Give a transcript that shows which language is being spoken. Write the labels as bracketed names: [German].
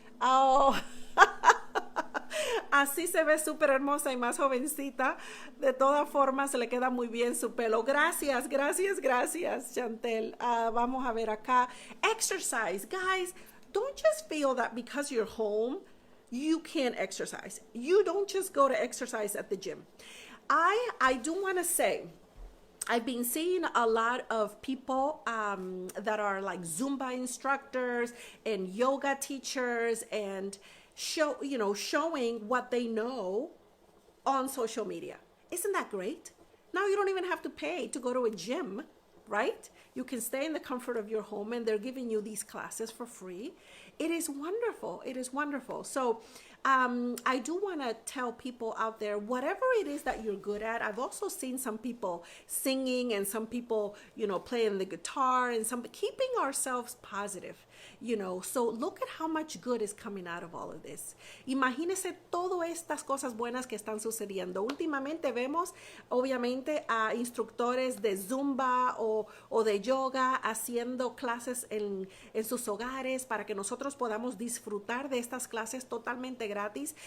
[Spanish] Oh, así se ve súper hermosa y más jovencita. De todas formas, se le queda muy bien su pelo. Gracias, gracias, gracias, Chantel. Vamos a ver acá. Exercise. [English] Guys, don't just feel that because you're home, you can't exercise. You don't just go to exercise at the gym. I do want to say, I've been seeing a lot of people that are like Zumba instructors and yoga teachers, and showing what they know on social media. Isn't that great? Now you don't even have to pay to go to a gym, right? You can stay in the comfort of your home, and they're giving you these classes for free. It is wonderful. It is wonderful. So I do want to tell people out there, whatever it is that you're good at. I've also seen some people singing, and some people, playing the guitar, and keeping ourselves positive. So look at how much good is coming out of all of this. [Spanish] Imagínese todas estas cosas buenas que están sucediendo. Últimamente vemos, obviamente, a instructores de Zumba o de yoga haciendo clases en sus hogares, para que nosotros podamos disfrutar de estas clases totalmente gratis.